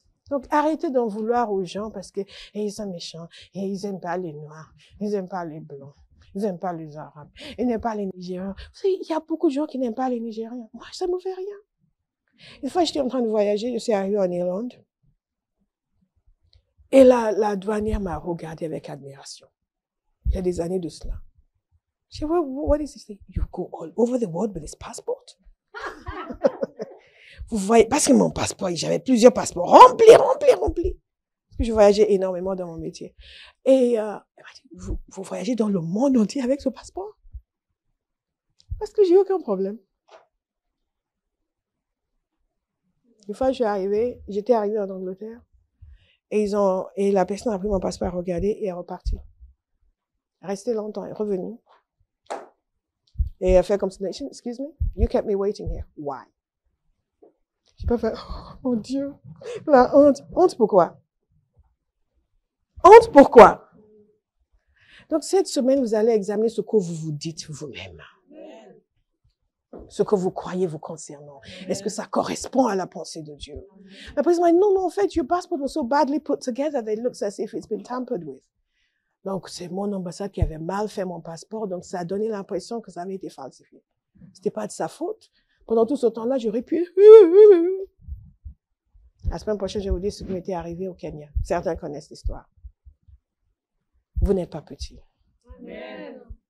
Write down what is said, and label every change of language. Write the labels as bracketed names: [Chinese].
[French] Donc, arrêtez d'en vouloir aux gens parce que ils sont méchants, et ils n'aiment pas les Noirs, ils n'aiment pas les Blancs, ils n'aiment pas les Arabes, ils n'aiment pas les Nigériens. Vous savez, il y a beaucoup de gens qui n'aiment pas les Nigériens. Moi, ça ne me fait rien. Une fois, j'étais en train de voyager, je suis arrivée en Irlande, et la douanière m'a regardée avec admiration. Il y a des années de cela. Je dis, [English] what is this thing? You go all over the world with this passport? [French] Vous voyez, parce que mon passeport, j'avais plusieurs passeports, remplis. Parce que je voyageais énormément dans mon métier. Et elle m'a dit, vous voyagez dans le monde entier avec ce passeport? Parce que j'ai aucun problème. Une fois, j'étais arrivée en Angleterre, et la personne a pris mon passeport, a regardé et est repartie. Restée longtemps, elle est revenue. Et elle a fait comme ça, [English] excuse me, you kept me waiting here. Why? [French] J'ai pas fait, oh mon Dieu, la honte. Honte pourquoi? Honte pourquoi? Donc cette semaine, vous allez examiner ce que vous vous dites vous-même. Ce que vous croyez vous concernant. Est-ce que ça correspond à la pensée de Dieu? La personne m'a dit, non, en fait, [English] your passport was so badly put together that it looks as if it's been tampered with. [French] Donc, c'est mon ambassade qui avait mal fait mon passeport, donc ça a donné l'impression que ça avait été falsifié. C'était pas de sa faute. Pendant tout ce temps-là, j'aurais pu... La semaine prochaine, je vais vous dire ce qui m'était arrivé au Kenya. Certains connaissent l'histoire. Vous n'êtes pas petit. Amen.